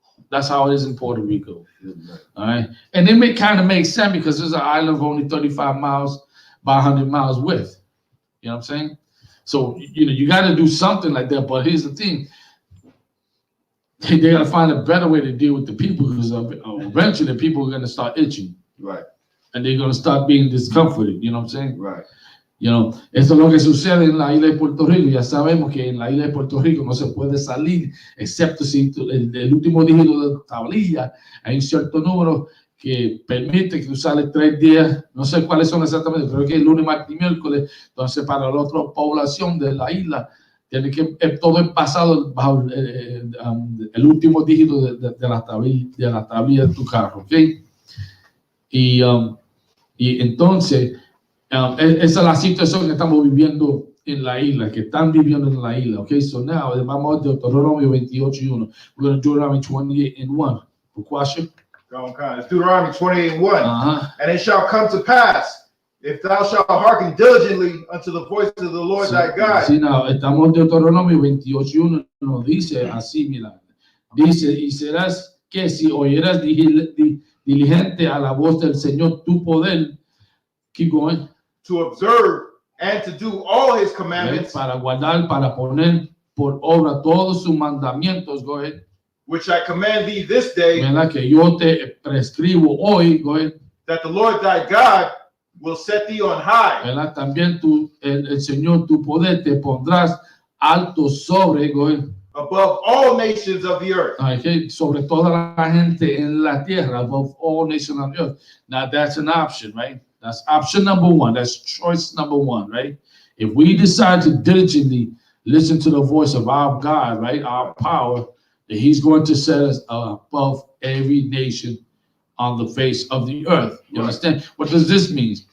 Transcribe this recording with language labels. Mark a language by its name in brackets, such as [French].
[English] That's how it is in Puerto Rico. Good night. All right. And it kind of makes sense because there's an island of only 35 miles by 100 miles width. You know what I'm saying? So, you got to do something like that. But here's the thing. They got to find a better way to deal with the people, because eventually the people are going to start itching. Right. And they're going to start being discomforted. You know what I'm saying? Right. [Spanish] Esto es lo que sucede en la isla de Puerto Rico. Ya sabemos que en la isla de Puerto Rico no se puede salir, excepto si el último dígito de tablilla hay un cierto número que permite que tú sales 3 días, no sé cuáles son exactamente, creo que el lunes, martes y miércoles. Entonces, para la otra población de la isla, tiene que todo es basado bajo el último dígito de la tablilla de tu carro, ¿ok? Y entonces, esa es la situación que estamos viviendo en la isla, que están viviendo en la isla, ¿ok? So now, vamos a Deuteronomio 28:1. [English] We're going to Deuteronomy 28:1. For question? It's Deuteronomy 28:1. And it shall come to pass, if thou shalt hearken diligently unto the voice of the Lord thy God. [Spanish] Sí, no, estamos en Deuteronomio 28:1, nos dice así, mira, dice, y serás que si oyeras diligente a la voz del Señor tu poder, [English] keep going, to observe and to do all his commandments, [Spanish] para guardar, para poner por obra todos sus mandamientos, [English] go ahead, which I command thee this day, [Spanish] ¿verdad? Que yo te prescribo hoy, [English] go ahead, that the Lord thy God will set thee on high, [Spanish] ¿verdad? También el Señor tu poder te pondrás alto sobre, [English] go ahead, above all nations of the earth. [Spanish] Okay, sobre toda la gente en la tierra, [English] above all nations on the earth. Now that's an option, right? That's option number 1. That's choice number 1, right? If we decide to diligently listen to the voice of our God, right, our power, then He's going to set us above every nation on the face of the earth. You understand? What does this mean?